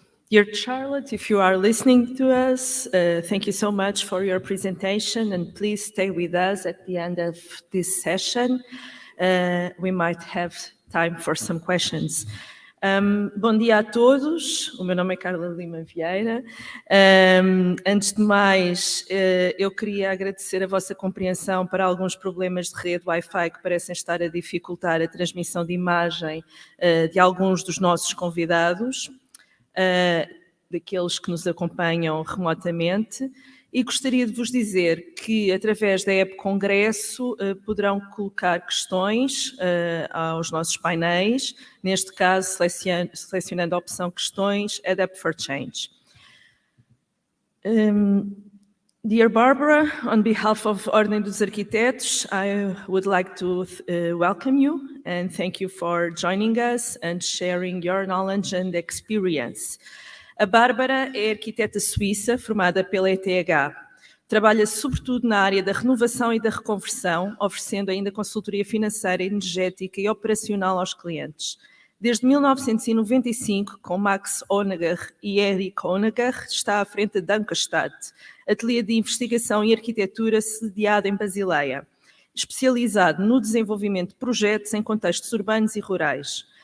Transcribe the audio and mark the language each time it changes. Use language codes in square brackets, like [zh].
[en] Dear Charlotte, if you are listening to us, thank you so much for your presentation, and please stay with us at the end of this session. We might have time for some questions. [pt] Bom dia a todos, o meu nome é Carla Lima Vieira. Antes de mais, eu queria agradecer a vossa compreensão para alguns problemas de rede Wi-Fi que parecem estar a dificultar a transmissão de imagem de alguns dos nossos convidados, daqueles que nos acompanham remotamente, e gostaria de vos dizer que, através da app Congresso, poderão colocar questões aos nossos painéis, neste caso selecionando a opção Questões, Adapt for Change. [en] Dear Barbara, on behalf of Ordem dos Arquitetos, I would like to welcome you and thank you for joining us and sharing your knowledge and experience. [pt] A Bárbara é arquiteta suíça formada pela ETH. Trabalha sobretudo na área da renovação e da reconversão, oferecendo ainda consultoria financeira, energética e operacional aos clientes. Desde 1995, com Max Onager e Eric Onager, está à frente da Dankerstad, ateliê de investigação e arquitetura sediado em Basileia, especializado no desenvolvimento de projetos em contextos urbanos e rurais.